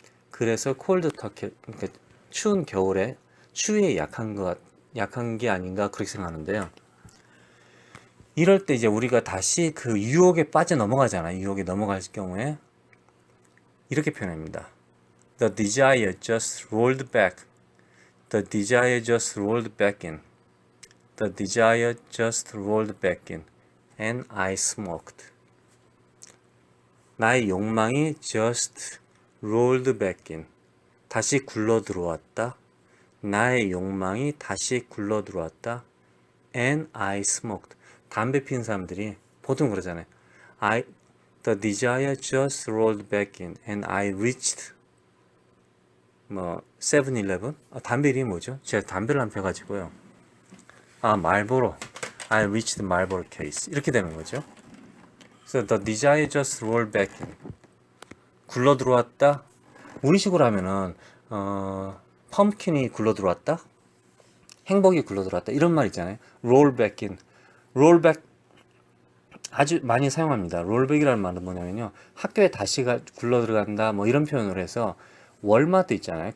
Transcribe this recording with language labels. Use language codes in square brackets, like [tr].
[ko] 그래서 콜드 터키, 그러니까 추운 겨울에 추위에 약한 게 아닌가 그렇게 생각하는데요. 이럴 때 이제 우리가 다시 그 유혹에 빠져 넘어가잖아요. 유혹에 넘어갈 경우에 이렇게 표현합니다. [en] The desire just rolled back. The desire just rolled back in. The desire just rolled back in. And I smoked. [ko] 나의 욕망이 [en] just rolled back in. [ko] 다시 굴러 들어왔다. 나의 욕망이 다시 굴러 들어왔다. [en] And I smoked. [ko] 담배 피는 사람들이 보통 그러잖아요. [en] The desire just rolled back in and I reached 뭐 7-Eleven? [ko] 담배 이름이 뭐죠? 제가 담배를 안 펴가지고요. 말보로. [en] I reached Marlboro case. [ko] 이렇게 되는 거죠. 그래서 [en] the desire just rolled back in. [ko] 굴러 들어왔다. 우리식으로 하면은 펌킨이 굴러 들어왔다. 행복이 굴러 들어왔다. 이런 말 있잖아요. [en] roll back in. [ko] roll back 아주 많이 사용합니다. 롤백이라는 말은 뭐냐면요. 학교에 다시 굴러 들어간다. 뭐 이런 표현을 해서 월마트 있잖아요.